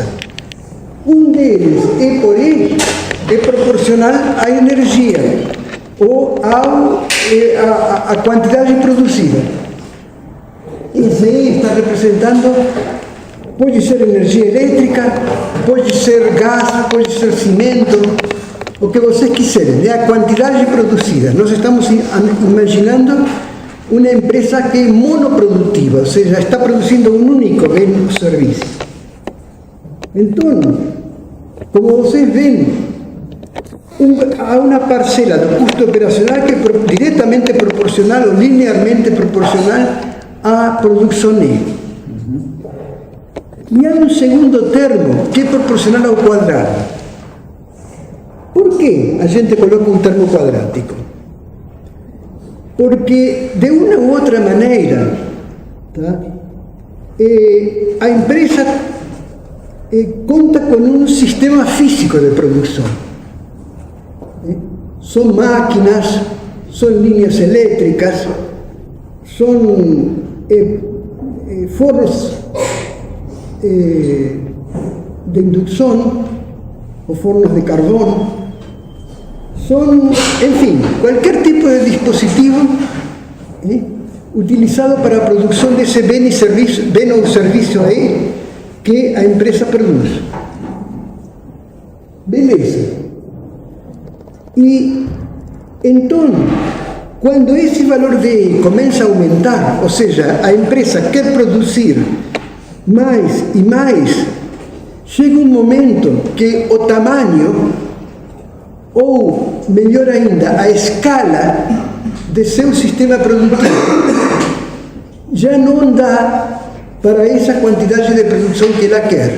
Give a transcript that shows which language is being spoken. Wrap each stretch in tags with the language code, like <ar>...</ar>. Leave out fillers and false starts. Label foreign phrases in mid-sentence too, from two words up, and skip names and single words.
<pt>Um deles é por E, é proporcional à energia, ou a quantidade produzida. Esse E está representando, pode ser energia elétrica, pode ser gás, pode ser cimento, o que vocês quiserem, é a quantidade produzida. Nós estamos imaginando</pt> <es>una empresa que es monoproductiva, o sea, está produciendo un único bien o servicio. Entonces, como ustedes ven, a una parcela de</es> <pt>custo operacional</pt> <es>que es directamente proporcional o linearmente proporcional a producción E. Y hay un segundo termo que es proporcional ao cuadrado.</es> <pt>Por que a gente coloca un termo cuadrático?</pt> <es>Porque de una u</es> <pt>outra maneira, tá? A empresa conta</pt> <es>con un sistema físico de producción. Son máquinas, son líneas eléctricas, son fornos de inducción o fornos de carbón, son, en fin, cualquier tipo de dispositivo utilizado para la producción de ese bien o servicio ahí que</es> <pt>a empresa</pt> <es>produce. Beleza. Y entonces, cuando ese valor de E comienza a aumentar, o sea,</es> <pt>a empresa quer producir mais e mais, chega um momento que o tamanho, ou melhor ainda, a escala de seu sistema produtivo já não dá para essa quantidade de produção que ela quer.</pt>